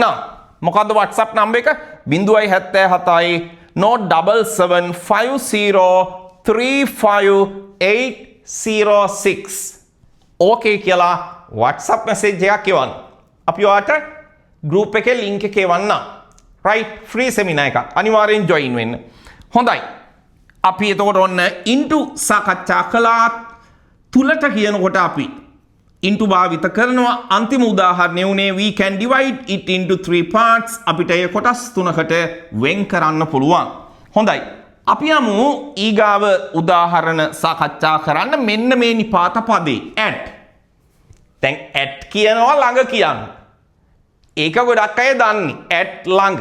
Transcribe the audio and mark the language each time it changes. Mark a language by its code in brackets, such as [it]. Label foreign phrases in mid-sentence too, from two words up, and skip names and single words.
[si] මොකද්ද WhatsApp number එක? 077යි 977503586. ඕකේ කියලා WhatsApp message එකක් එවන්න. අපි ඔයාලට group එකේ link එක එවන්න. right. [en] free seminar [si] එකක්. අනිවාර්යෙන් join වෙන්න. හොඳයි. අපි එතකොට ඔන්න into සාකච්ඡා කළා. තුලට කියනකොට අපි into භාවිත කරනවා. අන්තිම උදාහරණය උනේ [en] we can divide it into 3 parts. [si] අපිට ඒ කොටස් 3කට වෙන් කරන්න පුළුවන්. හොඳයි. අපි යමු ඊගාව උදාහරණ සාකච්ඡා කරන්න. මෙන්න මේ නිපාත පදේ at. දැන් at කියනවා ළඟ කියන්නේ. ඒක ගොඩක් අය දන්නේ at ළඟ.